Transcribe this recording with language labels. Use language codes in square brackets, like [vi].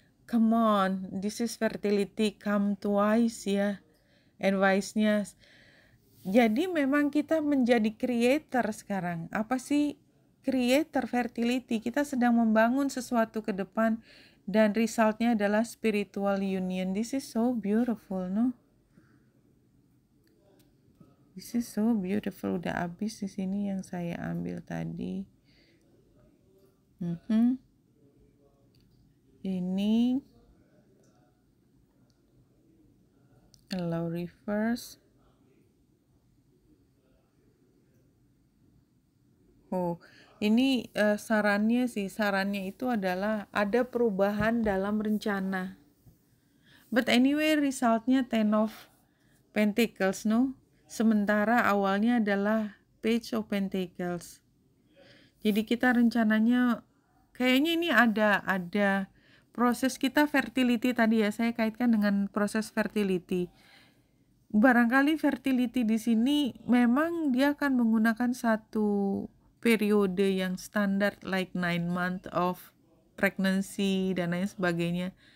[en] Come on, this is fertility come twice ya. [id] Advice-nya. Jadi memang kita menjadi creator sekarang. Apa sih creator fertility? Kita sedang membangun sesuatu ke depan, dan resultnya adalah spiritual union. [en] This is so beautiful, no? This is so beautiful. [id] Udah habis di sini yang saya ambil tadi. Ini allow reverse. Ini sarannya itu adalah ada perubahan dalam rencana. [en] But anyway, resultnya Ten of Pentacles, no? [id] Sementara awalnya adalah Page of Pentacles. Jadi kita rencananya kayaknya ini ada proses kita fertility tadi ya, saya kaitkan dengan proses fertility. Barangkali fertility di sini memang dia akan menggunakan satu periode yang standar [en] like 9 month of pregnancy [id] dan lain sebagainya.